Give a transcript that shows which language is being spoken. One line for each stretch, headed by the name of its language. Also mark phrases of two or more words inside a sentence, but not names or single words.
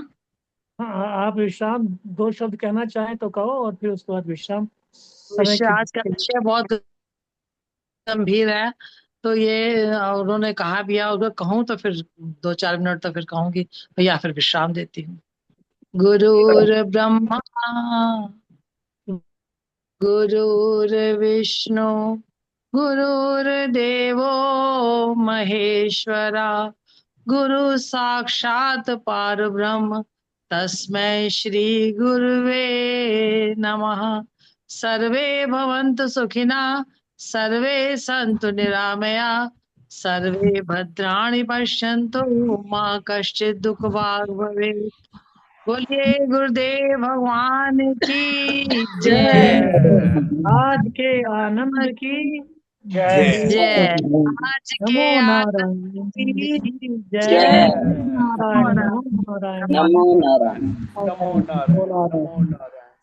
Hindi: हाँ, आप विश्राम, दो शब्द कहना चाहें तो कहो, और फिर उसके बाद विश्राम। समय विषय, की आज का विषय बहुत गंभीर है, तो ये उन्होंने कहा भी है, अगर कहूँ तो फिर 2-4 मिनट तो फिर कहूंगी, या फिर विश्राम देती हूँ।
Sanskrit: गुरुर ब्रह्मा गुरुर्विष्णु गुरुर्देवो महेश्वरा गुरु साक्षात पार ब्रह्म तस्मै श्री गुरुवे नमः। सर्वे भवन्तु सुखिनः, सर्वे सन्तु निरामया, सर्वे भद्राणि पश्यन्तु मा कश्चित् दुःखभाग् भवेत्।
Hindi: बोलिए गुरुदेव भगवान की जय। आज के आनंद की जय। जय। आज के नमो आनंद नारायण की जय। जय। नारायण नमो नारायण नमो नारायण। नमो नारायण